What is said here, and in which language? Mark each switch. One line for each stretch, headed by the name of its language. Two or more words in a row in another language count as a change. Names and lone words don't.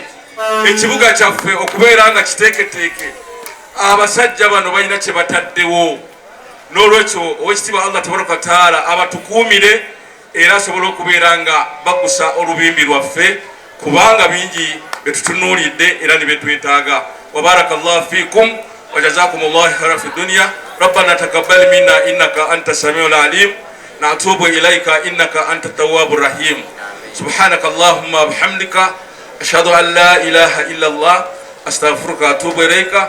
Ganda: Ekibuga kyaffe okubeera nga kiteeketeeke, abasajja bano balina kye bataddewo. N'olwekyo owekitiibwa Allah
Arabic: تبارك تعالى
Ganda: abatukuumire era asobole okubeera nga bagusa olubimbi lwaffe, kubanga bingi betutunuulidde era ne betwetaaga.
Arabic: وبارك الله فيكم وجزاكم الله خيرا في دنيا. ربنا تقبل منا إنك أنت السميع العليم نتوب إليك إنك أنت التواب الرحيم. سبحانك اللهم بحمدك أشهد أن لا إله إلا الله أستغفرك وأتوب إليك.